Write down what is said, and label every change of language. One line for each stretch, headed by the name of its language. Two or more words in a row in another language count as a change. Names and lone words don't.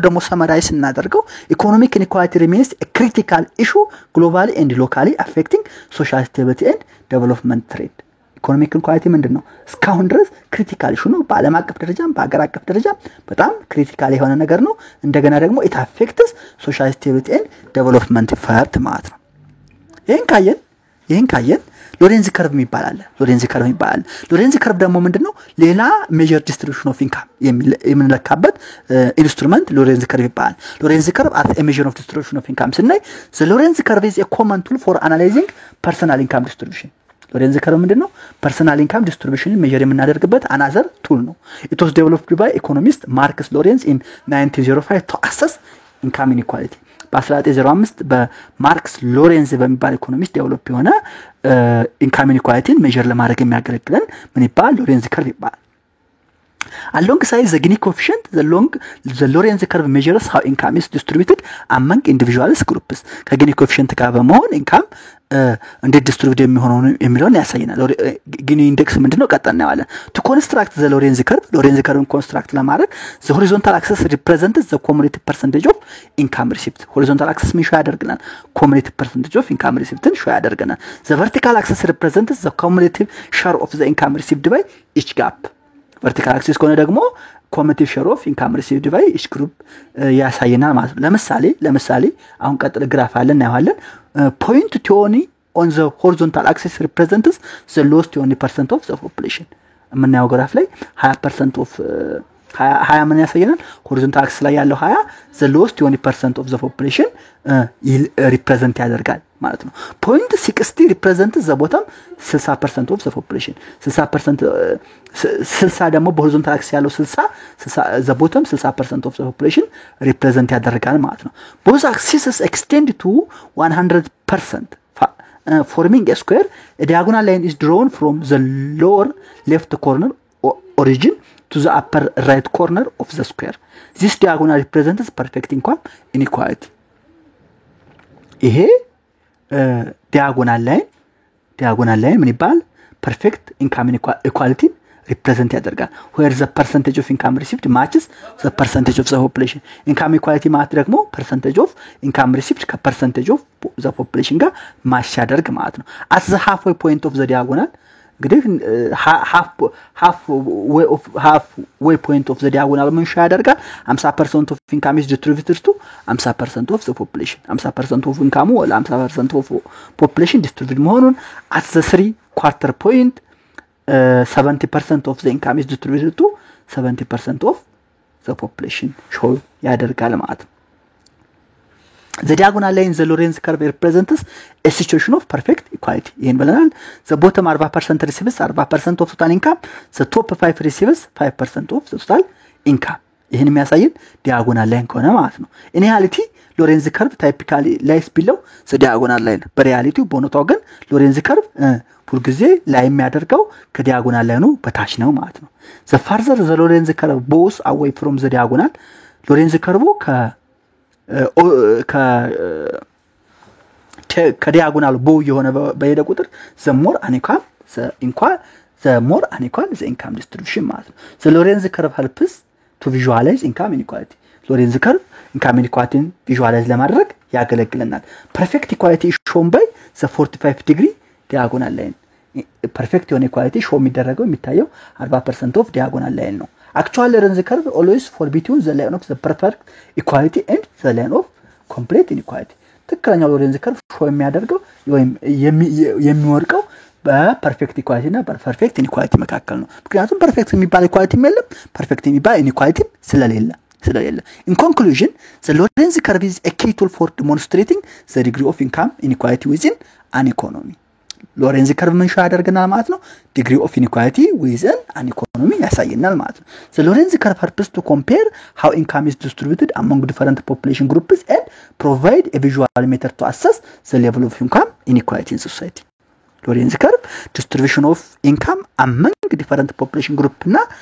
Amharic: ደግሞ ሰመራይዝ እናደርገው
English: economic inequality remains a critical issue globally and locally affecting social stability and development trend economic inequality
Amharic: ምንድነው እስካሁን ድረስ
English: critical issue
Amharic: ነው በአለም አቀፍ ደረጃም በአገር አቀፍ ደረጃም በጣም ክሪቲካል የሆነ ነገር ነው እንደገና ደግሞ
English: it affects social stability and development
Amharic: ፈርት ማለት ነው ይሄን ካየን ሎሬንዝ ከርቭ ይባላል ሎሬንዝ ከርቭ ደግሞ ምንድነው ሌላ
English: measure distribution of income
Amharic: የምንለካበት ኢንስትሩመንት ሎሬንዝ ከርቭ ይባላል ሎሬንዝ ከርቭ
English: as a measure of distribution of income ስናይ the Lorenz curve is a common tool for analyzing personal income distribution
Amharic: ሎሬንዝ ከርቭ ምንድነው
English: personal income distribution
Amharic: ሜጀር የምናደርግበት
English: another tool ነው it was developed by economist Marcus Lorenz in 1905 to assess income inequality
Amharic: በ1905 በማርክስ ሎሬንዝ በሚባል ኢኮኖሚስት ዴቨሎፕ የሆነ ኢንካም ኢንኢኳሊቲን ሜጀር ለማድረግ የሚያገለግለን ምን ይባላል ሎሬንዝ ከርቭ ይባላል
English: alongside the Gini coefficient the Lorenz curve measures how income is distributed among individuals groups
Amharic: ከጊኒ ኮኤፊሺየንት ጋር በመሆን ኢንካም እንዴት ዲስትሪቢዩት የሚሆነውን ያሳየናል ጊኒ ኢንዴክስ ምንድነው ቀጣና ያለ
English: to construct the Lorenz curve construct ለማድረግ the horizontal axis represents the cumulative percentage of income received horizontal axis
Amharic: ምን ሾው ያደርገናል
English: cumulative percentage of income received
Amharic: ሾው ያደርገናል
English: the vertical axis represents the cumulative share of the income received by each gap vertical axis
Amharic: ከሆነ ደግሞ
English: cumulative share of income received by each group
Amharic: ያሳየናል ማለት ነው ለምሳሌ አሁን ቀጥል ግራፍ አለ እናያለን
English: point 20 on the horizontal axis represents the lowest 20% of the population
Amharic: የምናየው ግራፍ ላይ
English: 20% of 20
Amharic: ምን ያሳየናል
English: horizontal axis
Amharic: ላይ ያለው
English: 20 the lowest 20% of the population represent
Amharic: ያደርጋል ማለት ነው
English: point 60 represents the bottom 60% of the population
Amharic: 60 ደግሞ በሆሪዞንታል አክሲስ ያለው 60
English: the bottom 60% of the population represent
Amharic: ያደርጋል ማለት ነው
English: both axes extend to 100% forming a square a diagonal line is drawn from the lower left corner origin to the upper right corner of the square this diagonal represents perfect income inequality ይሄ diagonal line
Amharic: ምን ይባል
English: perfect income inequality represent ያደርጋል where the percentage of income received matches the percentage of the population income equality
Amharic: ማለት ደግሞ
English: percentage of income received ከpercentage of the population
Amharic: ጋር ማች ያደርግ ማለት ነው
English: at the halfway point of the diagonal እንግዲህ halfway point of the diagonal
Amharic: ምን ያደርጋል
English: 50% of income is distributed to 50% of the population 50% of income or 50% of population distributed መሆኑን at the 3/4 point 70% of the income is distributed to 70% of the population show
Amharic: ያደርጋል ማለት ነው
English: the diagonal line the Lorenz curve represents a situation of perfect equality
Amharic: ይሄን ብለናል
English: the bottom 40% receives 40% of total income the top 5 receives 5% of the total income
Amharic: ይሄን የሚያሳየን
English: diagonal line
Amharic: ከሆነ ማለት ነው
English: in reality Lorenz curve typically lies below the diagonal line
Amharic: በሪያሊቲው በእውነታው ግን Lorenz curve ሁሉ ጊዜ ላይ የሚያደርገው ከዲያጎናል ላይ ነው በታች ነው
English: ማለት ነው the further the Lorenz curve goes away from the diagonal Lorenz curve
Amharic: ከዲያጎናል ቦ የሆነ በሄደ ቁጥር
English: the more unequal the income distribution
Amharic: ማለት ነው
English: the Lorenz curve helps to visualize income inequality Lorenz curve income inequality visualize
Amharic: ለማድረግ ያገለግለናል
English: perfect equality is shown by the 45 degree diagonal line perfect inequality show
Amharic: የሚደረገው የሚታየው
English: 40% of diagonal line ነው actual Lorenz curve always fall between the line of the perfect equality and the line of complete inequality ትክክለኛው Lorenz curve show
Amharic: የሚያደርገው ወይም የሚወርቀው በፐርፌክት ኢኳሊቲ እና በፐርፌክት ኢንኢኳሊቲ መካከል ነው ምክንያቱም ፐርፌክት የሚባል ኢኳሊቲ የለም ፐርፌክት የሚባል ኢንኢኳሊቲ ስለሌለ ስለሌለ
English: in conclusion the Lorenz curve is a key tool for demonstrating the degree of income inequality within an economy Lorenz curve
Amharic: ምን ያደርገናል ማለት ነው
English: degree of inequality within an economy
Amharic: ያሳየናል ማለት ነው
English: the Lorenz curve helps to compare how income is distributed among different population groups and provide a visual method to assess the level of income inequality in society Lorenz curve distribution of income among different population group እና